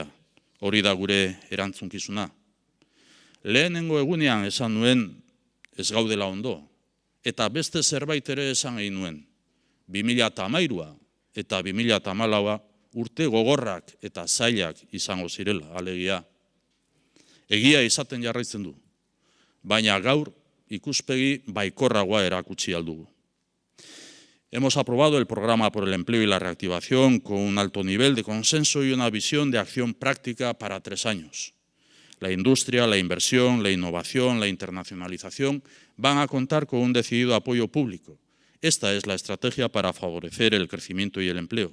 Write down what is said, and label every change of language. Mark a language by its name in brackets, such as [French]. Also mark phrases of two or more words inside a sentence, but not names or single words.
[Basque] Hori da gure erantzunkizuna. Lehenengo egunean esan nuen ez gaudela ondo, eta beste zerbait ere esan egin nuen. 2013a eta 2014a urte gogorrak eta zailak izango zirela, alegia. Egia izaten jarraitzen du, baina gaur ikuspegi baikorragoa erakutsi aldugu. [Spanish] Hemos aprobado el programa por el empleo y la reactivación con un alto nivel de consenso y una visión de acción práctica para 3 años. La industria, la inversión, la innovación, la internacionalización van a contar con un decidido apoyo público. Esta es la estrategia para favorecer el crecimiento y el empleo.